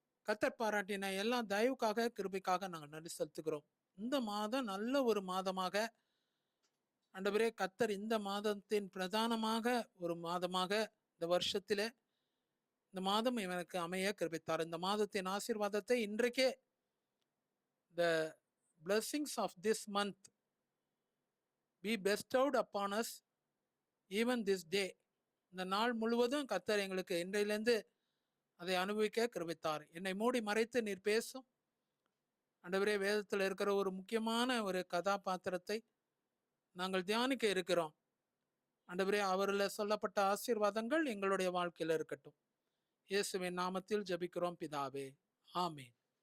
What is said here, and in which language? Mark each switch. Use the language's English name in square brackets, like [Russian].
[Tamil] கர்த்தர் பாராட்டின எல்லா தயவுக்காக, கிருபைக்காக நாங்கள் நன்றி செலுத்துகிறோம். இந்த மாதம் நல்ல ஒரு மாதமாக ஆண்டவரே, கர்த்தர் இந்த மாதத்தின் பிரதானமாக ஒரு மாதமாக இந்த வருஷத்திலே இந்த மாதம் எனக்கு அமைய கிருபித்தார். இந்த மாதத்தின் ஆசீர்வாதத்தை இன்றைக்கே [English] the blessings of this month be bestowed upon us even this day. [Tamil] இந்த நாள் முழுவதும் கர்த்தர் எங்களுக்கு இன்றையிலிருந்து அதை அனுபவிக்க கிருபித்தார். என்னை மூடி மறைத்து நீர் பேசும் ஆண்டவரே. வேதத்தில் இருக்கிற ஒரு முக்கியமான ஒரு கதாபாத்திரத்தை நாங்கள் தியானிக்க இருக்கிறோம் ஆண்டவரே. அவரில் சொல்லப்பட்ட ஆசீர்வாதங்கள் எங்களுடைய வாழ்க்கையில் இருக்கட்டும். இயேசுவின் நாமத்தில் ஜெபிக்கிறோம் பிதாவே, ஆமென்.